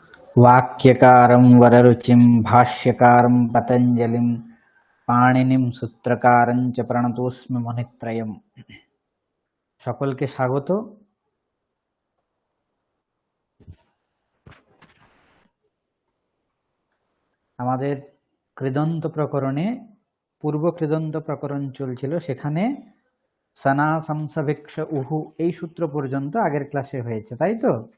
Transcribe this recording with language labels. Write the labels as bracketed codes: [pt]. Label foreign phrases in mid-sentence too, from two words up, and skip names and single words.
[sa] वाक्यकारं वररुचिं भाष्यकारं पतञ्जलिं पाणिनिं सूत्रकारं च प्रणतोऽस्मि मुनित्रयम्। [bn] সকলকে স্বাগত। আমাদের কৃদন্ত প্রকরণে পূর্ব কৃদন্ত প্রকরণ চলছিল, সেখানে সনা সংসভিক্ষ উহু এই সূত্র পর্যন্ত আগের ক্লাসে হয়েছে, তাই তো?